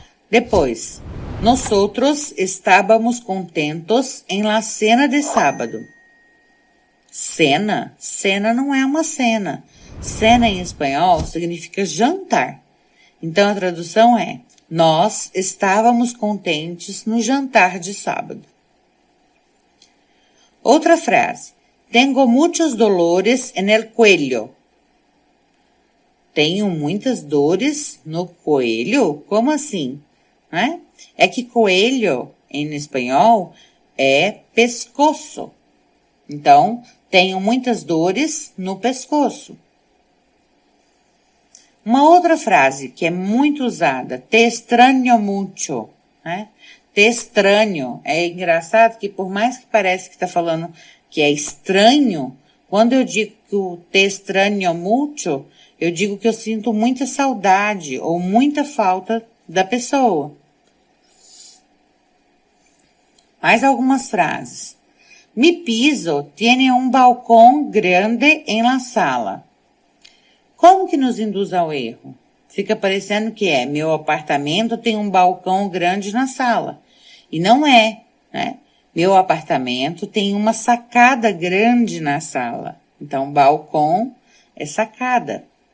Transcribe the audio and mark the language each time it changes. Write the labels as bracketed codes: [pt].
[pt] Depois, [es] nosotros estávamos contentos em la cena de sábado. Cena? [pt] Cena não é uma cena. Cena em espanhol significa jantar. Então, a tradução é, nós estávamos contentes no jantar de sábado. Outra frase. [es] Tengo muchos dolores en el cuello. [pt] Tenho muitas dores no coelho? Como assim? Né? É que coelho, em espanhol, é pescoço. Então, tenho muitas dores no pescoço. Uma outra frase que é muito usada, [es] te extraño mucho, [pt] né? Te extraño. É engraçado que por mais que pareça que está falando que é estranho, quando eu digo que o [es] te extraño mucho, [pt] eu digo que eu sinto muita saudade ou muita falta da pessoa. Mais algumas frases. [es] Mi piso tiene un balcón grande en la sala. [pt] Como que nos induz ao erro? Fica parecendo que meu apartamento tem um balcão grande na sala. E não é, né? Meu apartamento tem uma sacada grande na sala. Então, balcão é sacada.